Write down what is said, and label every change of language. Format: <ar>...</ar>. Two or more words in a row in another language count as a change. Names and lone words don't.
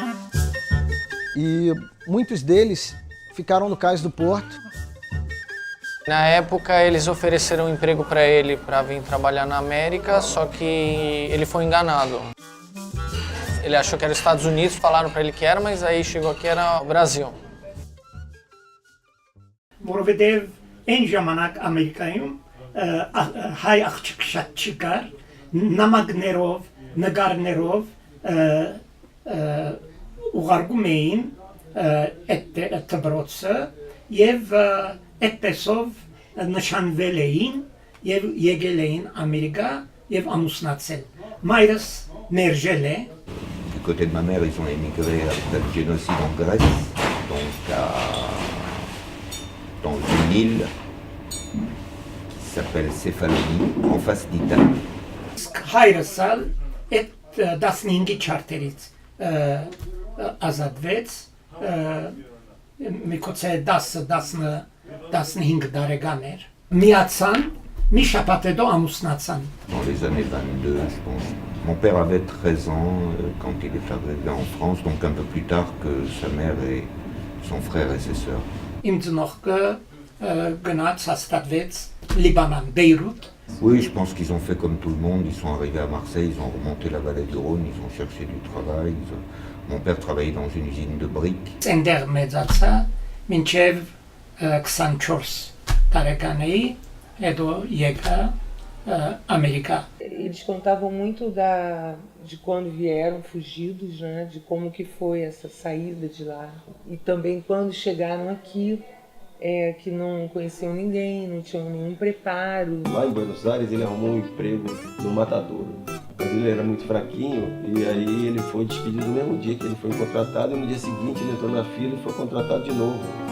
<pt>E muitos deles ficaram no cais do porto Na época eles ofereceram um emprego para ele para vir trabalhar na América, só que ele foi enganado. Ele achou que era os Estados Unidos, falaram para ele que era, mas aí chegou aqui era o Brasil.</pt> <hy>Որովհետև այն ժամանակ Ամերիկայում հայ աղջիկ շատ չկար, նամակներով, նկարներով ուղարկում էին այդ դպրոցը եւ այդպեսով նշանվել էին եւ եկել էին Ամերիկա եւ ամուսնացել։ Մայրս մերժել է։</hy> <fr>Du côté de ma mère, ils ont émigré après le génocide en Grèce, donc dans une île qui s'appelle Céphalonie, en face d'Italie.</fr> <hy>Հայրս ալ այդ 15-ի չարտերից ազատվեց, միգուցե 10-15 տարեկան էր։ Միացան, մի շաբաթ հետո ամուսնացան։</hy> <fr>Dans les années 22, je pense. Mon père avait 13 ans quand il est arrivé en France, donc un peu plus tard que sa mère et son frère et ses sœurs.</fr> <hy>Իմ ծնողքը գնաց հաստատվեց Լիբանան, Բեյրութ։</hy> <fr>Oui, je pense qu'ils ont fait comme tout le monde. Ils sont arrivés à Marseille, ils ont remonté la vallée du Rhône, ils ont cherché du travail. Mon père travaillait dans une usine de briques.</fr> <hy>Այնտեղ մեծացա, մինչև 24 տարեկան էի, հետո եկա Ամերիկա։</hy> <pt>Eles contavam muito de quando vieram fugidos, né? De como que foi essa saída de lá. E também quando chegaram aqui, que não conheciam ninguém, não tinham nenhum preparo. Lá em Buenos Aires ele arrumou um emprego no matadouro. Mas ele era muito fraquinho e aí ele foi despedido no mesmo dia que ele foi contratado e no dia seguinte ele entrou na fila e foi contratado de novo.</pt>